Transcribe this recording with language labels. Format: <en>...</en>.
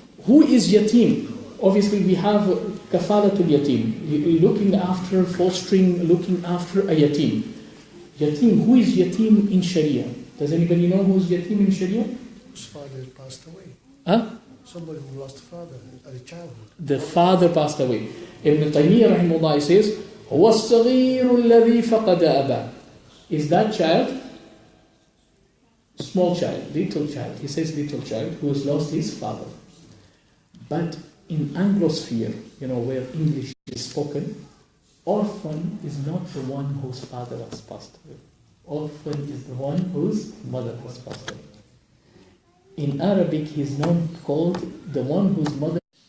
<en>Who is yatim? Obviously, we have kafalatul yatim, looking after, fostering, looking after a yatim. Yatim, who is yatim in Sharia? Does anybody know who is yatim in Sharia? Whose father passed away. Huh? Somebody who lost a father at a childhood. The father passed away. Ibn Taymiyyah rahimahullah says,</en> <ar>هو الصغير الذي فقد أباه.</ar> <en>Is that child? Small child, little child. He says little child who has lost his father. But in Anglosphere, where English is spoken, orphan is not the one whose father has passed away. Orphan is the one whose mother has passed away. In Arabic, he is known called the one whose mother.</en>